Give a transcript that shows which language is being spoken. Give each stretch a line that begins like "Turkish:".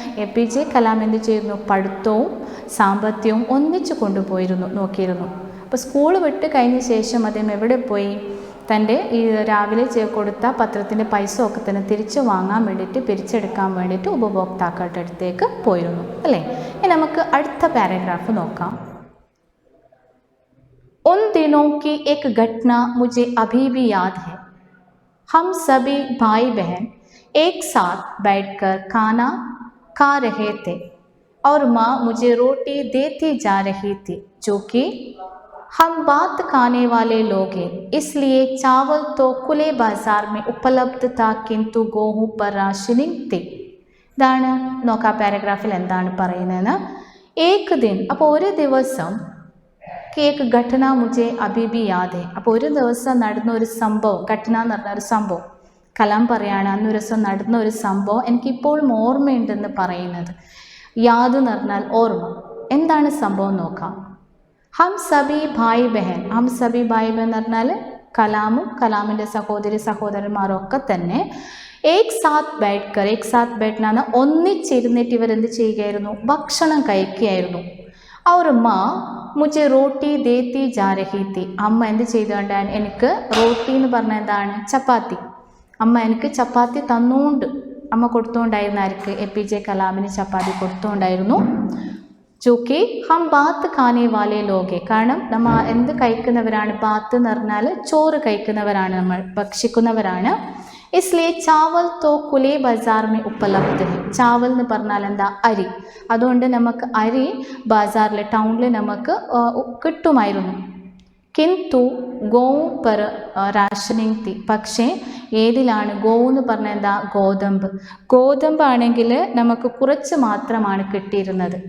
Malayalam: APJ Kalam എന്ത് ചെയ്യുന്നു? പഠിത്തവും സാമ്പത്തികവും ഒന്നിച്ചു കൊണ്ടുപോയിരുന്നു, നോക്കിയിരുന്നു. അപ്പോൾ സ്കൂൾ വിട്ട് കഴിഞ്ഞ ശേഷം അദ്ദേഹം എവിടെ പോയി? തൻ്റെ ഈ രാവിലെ കൊടുത്ത പത്രത്തിൻ്റെ പൈസ ഒക്കെ തന്നെ തിരിച്ചു വാങ്ങാൻ വേണ്ടിയിട്ട്, പിരിച്ചെടുക്കാൻ വേണ്ടിയിട്ട് ഉപഭോക്താക്കളുടെ അടുത്തേക്ക് പോയിരുന്നു അല്ലേ. ഇനി നമുക്ക് അടുത്ത പാരഗ്രാഫ് നോക്കാം.
Hindi: उन दिनों की एक घटना मुझे अभी भी याद है. हम सभी भाई बहन एक साथ बैठकर खाना खा रहे थे और माँ मुझे रोटी देती जा रही थी. जो कि हम बात खाने वाले लोग हैं, इसलिए चावल तो खुले बाजार में उपलब्ध था, किंतु गेहूं पर राशनिंग थी.
Malayalam: ഇതാണ് നോക്കാം പാരഗ്രാഫിൽ എന്താണ് പറയുന്നതെന്ന്. ഏക് ദിൻ, അപ്പോൾ ഒരു ദിവസം,
Hindi: കേക്ക് ഘടന മുझे अभी भी याद है.
Malayalam: അപ്പോൾ ഒരു ദിവസം നടന്ന ഒരു സംഭവം, ഘടന എന്ന് പറഞ്ഞ ഒരു സംഭവം കലാം പറയാണ്, അന്നൊരു ദിവസം നടന്ന ഒരു സംഭവം എനിക്കിപ്പോഴും ഓർമ്മയുണ്ടെന്ന് പറയുന്നത്. യാദ് എന്ന് പറഞ്ഞാൽ ഓർമ്മ. എന്താണ് സംഭവം നോക്കാം.
Hindi: ഹം സബി ഭായ് ബഹൻ,
Malayalam: ഹം സബി ഭായ് ബഹൻ എന്ന് പറഞ്ഞാൽ കലാമും കലാമിൻ്റെ സഹോദരന്മാരൊക്കെ തന്നെ
Hindi: ഏക് സാത്ത് ബൈഠ്കർ,
Malayalam: ഏക് സാത്ത് ബൈഠ്ന എന്ന് പറഞ്ഞാൽ ഒന്നിച്ചിരുന്നിട്ട് ഇവരെന്ത് ചെയ്യുകയായിരുന്നു? ഭക്ഷണം കഴിക്കുകയായിരുന്നു.
Hindi: അവർ മാ മുझे റോട്ടി ദേത്തി ജാ രഹി തി,
Malayalam: അമ്മ എന്ത് ചെയ്തുകൊണ്ടാണ് എനിക്ക് റോട്ടി എന്ന് പറഞ്ഞാൽ എന്താണ്? ചപ്പാത്തി. അമ്മ എനിക്ക് ചപ്പാത്തി തന്നുകൊണ്ട്, അമ്മ കൊടുത്തുകൊണ്ടായിരുന്നു ആർക്ക്? APJ കലാമിന് ചപ്പാത്തി കൊടുത്തുകൊണ്ടായിരുന്നു.
Hindi: ചൂക്കി ഹം ബാത്ത് ഖാനെ വാലെ ലോകെ,
Malayalam: കാരണം നമ്മൾ എന്ത് കഴിക്കുന്നവരാണ്? ബാത്ത് എന്ന് പറഞ്ഞാൽ ചോറ് കഴിക്കുന്നവരാണ്, നമ്മൾ ഭക്ഷിക്കുന്നവരാണ്.
Hindi: इसलिए चावल तो खुले बाजार में उपलब्ध है.
Malayalam: चावल എന്ന് പറഞ്ഞാൽ എന്താ? അരി. അതുകൊണ്ട് നമുക്ക് അരി ബാസാറിൽ, ടൗണിൽ നമുക്ക് കിട്ടുമായിരുന്നു.
Hindi: കിന്തു ഗോവും പെർ രാഷനിങ് തി,
Malayalam: പക്ഷേ ഏതിലാണ്? ഗോവ് എന്ന് പറഞ്ഞാൽ എന്താ? ഗോതമ്പ്. ഗോതമ്പാണെങ്കിൽ നമുക്ക് കുറച്ച് മാത്രമാണ് കിട്ടിയിരുന്നത്.